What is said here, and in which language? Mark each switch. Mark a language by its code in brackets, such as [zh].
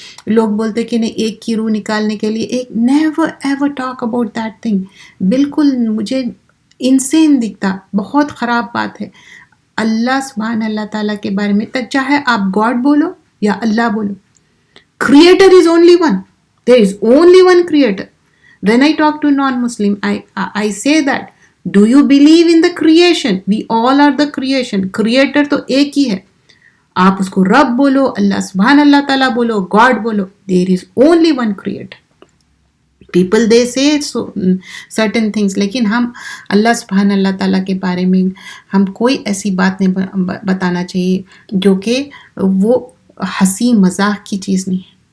[ur] لوگ بولتے کہ نہیں، ایک کی روح نکالنے کے لیے ایک، [en] Never ever talk about that thing. [ur] بالکل مجھے انسین دکھتا، بہت خراب بات ہے. اللہ سبحانہ اللہ تعالیٰ کے بارے میں تک چاہے آپ گاڈ بولو یا اللہ بولو، [en] Creator is only one. There is only one creator. When I talk to non Muslim I say that, do you believe in the creation? We all are the creation. [ur] Creator تو ایک ہی ہے. آپ اس کو رب بولو، اللہ سبحان اللہ تعالیٰ بولو، گاڈ بولو، [en] there is only one creator. People they say certain things، [ur] لیکن ہم اللہ سبحان اللہ تعالیٰ کے بارے میں ہم کوئی ایسی بات نہیں بتانا چاہیے جو کہ وہ ہنسی مذاق کی چیز نہیں ہے.